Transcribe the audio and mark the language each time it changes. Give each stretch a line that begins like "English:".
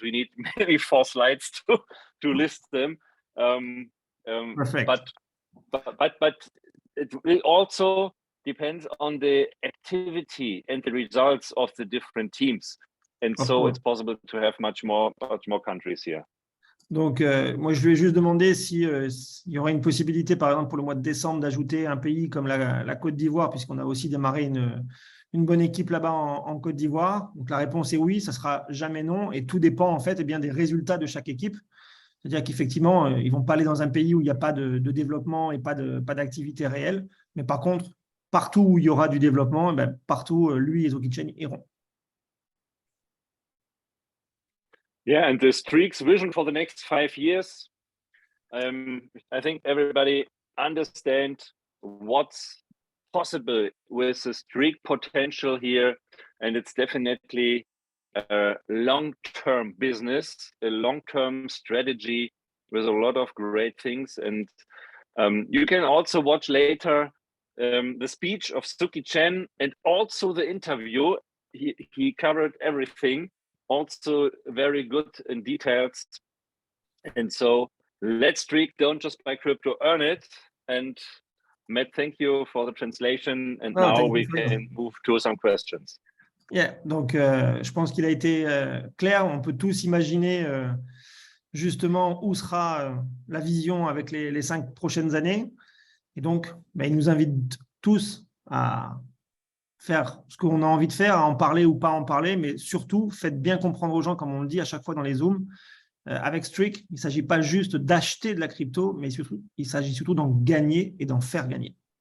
English: We need maybe 4 slides to list them. Perfect. But it will also depend on the activity and the results of the different teams. And so it's possible to have much more countries here.
French: Donc, moi, je lui ai juste demandé s'il y aurait une possibilité, par exemple, pour le mois de décembre, d'ajouter un pays comme la Côte d'Ivoire, puisqu'on a aussi démarré une bonne équipe là-bas en Côte d'Ivoire. Donc, la réponse est oui, ça ne sera jamais non. Et tout dépend, en fait, des résultats de chaque équipe. C'est-à-dire qu'effectivement, ils ne vont pas aller dans un pays où il n'y a pas de développement et pas d'activité réelle. Mais par contre, partout où il y aura du développement, partout, lui et Suki CHEN iront.
English: Yeah, and the Streak's vision for the next 5 years, I think everybody understand what's possible with the Streakk potential here, and it's definitely a long-term business, a long-term strategy with a lot of great things. And you can also watch later the speech of Suki CHEN and also the interview. He covered everything. Also very good in details. And so let's streak, don't just buy crypto, earn it. And Matt, thank you for the translation. And now we can move to some questions.
French: Yeah, donc je pense qu'il a été clair. On peut tous imaginer justement où sera la vision avec les 5 prochaines années. Et donc, il nous invite tous à faire ce qu'on a envie de faire, à en parler ou pas en parler, mais surtout, faites bien comprendre aux gens, comme on le dit à chaque fois dans les Zooms, avec Streakk, il ne s'agit pas juste d'acheter de la crypto, mais surtout, il s'agit surtout d'en gagner et d'en faire gagner.